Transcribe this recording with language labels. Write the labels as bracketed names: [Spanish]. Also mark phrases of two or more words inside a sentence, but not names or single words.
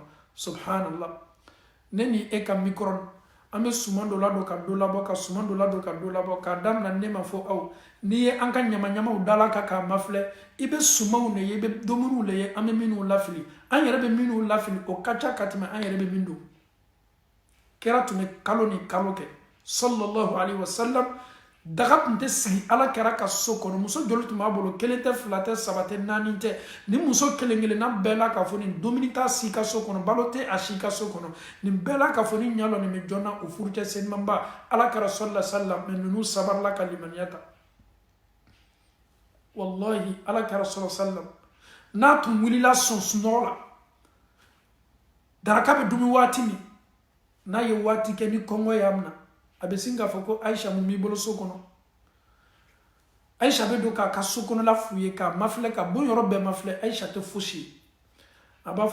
[Bambara] subhanallah ne ni e ka mikɔrɔni an bɛ suman dɔ ladon ka dɔ labɔ ka suman dɔ ladon ka dɔ labɔ k'a daminɛ ne ma fɔ aw n'i ye an ka ɲamaɲamaw dala kan k'a mafilɛ i bɛ sumanw de ye i bɛ dumuniw de ye an bɛ minnu lafili an yɛrɛ bɛ minnu lafili o ka ca ka tɛmɛ an yɛrɛ bɛ min don kira tun bɛ kalo ni kalo kɛ [Arabic] صلى الله عليه وسلم [Bambara] daga tun tɛ sigi Alakira ka so kɔnɔ muso joli tun b'a bolo kelen tɛ fila tɛ saba tɛ naani tɛ ni muso kelen kelenna bɛɛ la k'a fɔ nin dumuni t'a si ka so kɔnɔ balo tɛ a si ka so kɔnɔ nin bɛɛ la k'a fɔ ni ɲalɔ nin bɛ jɔnna o furucɛ senimanba Alakira [Arabic] صلى الله عليه وسلم [Bambara] mais ninnu sabarila ka limaniya ta wallahi Alakira [Arabic] صلى الله عليه وسلم [Bambara] n'a tun wulila sɔn sunɔgɔ la daraka bɛ dumi waati min n'a ye waati kɛ ni kɔngɔ y'a minɛ a bɛ sin k'a fɔ ko Ayisa mun b'i bolo so kɔnɔ Ayisa bɛ don k'a ka so kɔnɔla f'u ye k'a mafilɛ ka bon yɔrɔ bɛɛ mafilɛ Ayisa tɛ fosi ye a b'a